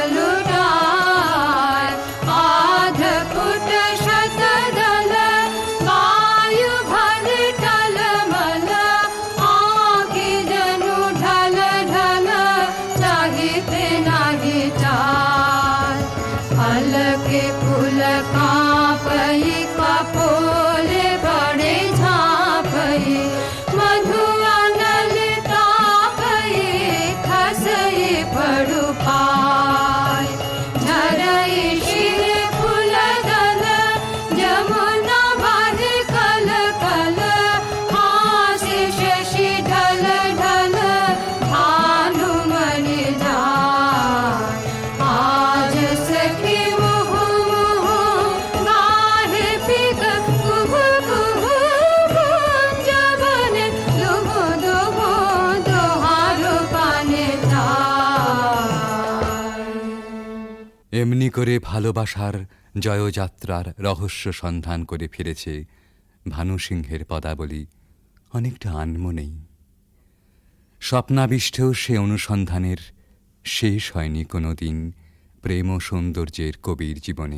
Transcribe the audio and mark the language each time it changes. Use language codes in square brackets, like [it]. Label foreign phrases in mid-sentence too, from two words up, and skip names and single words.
[mai] लुटाय आध फुट शतदल वायु भर टलमल आँखि जनु ढल ढल चाहिते नाही चाल पलके फूल कांपई कपोले बड़े झांपई मधु अनल तापई खसई पड़ु पाय झरई शिर फूल दल जमुना बाहे कल कल हासि शशि ढल ढल भानुमणि जाय आज सखी मुहु मुहु गाहे पिक कुहु कुहु कुंज बने दुहु दुहु दोहारो पाने যায়। [bn] এমনি করে ভালোবাসার জয়যাত্রার রহস্য সন্ধান করে ফিরেছে ভানুসিংহের পদাবলী অনেকটা আনমনেই। স্বপ্নাবিষ্টেও সে অনুসন্ধানের শেষ হয়নি কোনো দিন প্রেম ও সৌন্দর্যের কবির জীবনে।